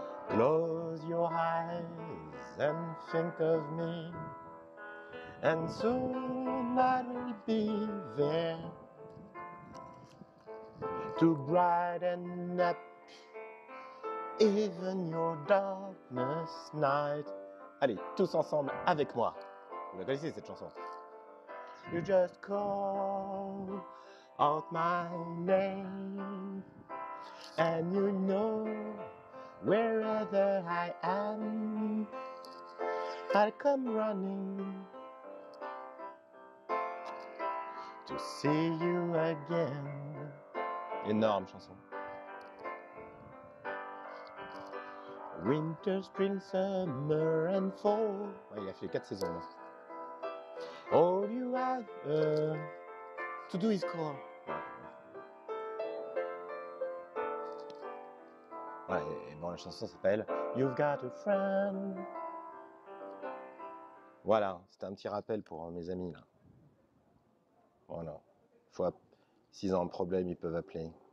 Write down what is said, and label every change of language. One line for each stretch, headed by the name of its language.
English: Close your eyes and think of me, and soon I will be there to brighten up even your darkest night.
French: Allez, tous ensemble avec moi. Vous la connaissez cette chanson?
English: You just call out my name, and you know wherever I am, I'll come running to see you again.
French: Énorme chanson.
English: Winter, spring, summer and fall.
French: Ouais, il a fait 4 saisons là.
English: All you have to do is call.
French: Ouais, et bon, la chanson s'appelle You've Got a Friend. Voilà, c'était un petit rappel pour mes amis là. Voilà. S'ils ont un problème, ils peuvent appeler.